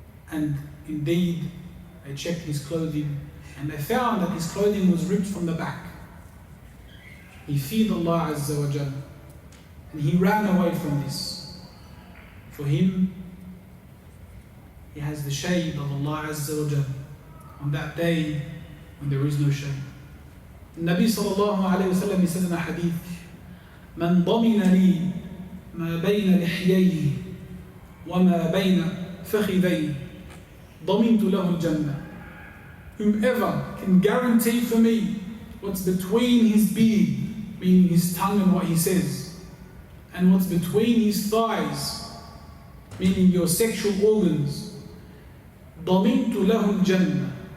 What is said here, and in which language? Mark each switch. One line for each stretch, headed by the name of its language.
English: And indeed, they checked his clothing and they found that his clothing was ripped from the back. He feared Allah Azza wa Jal, and he ran away from this. For him, he has the shade of Allah Azza wa Jal on that day when there is no shade. Nabi sallallahu alayhi wa sallam, he says in a hadith,
Arabic: من ضمن لي ما بين لحييه وما بين فخذيه ضمنت له الجنة.
English: Whomever can guarantee for me what's between his beard, meaning his tongue and what he says, and what's between his thighs, meaning your sexual organs,
Arabic: ضمنت له الجنة.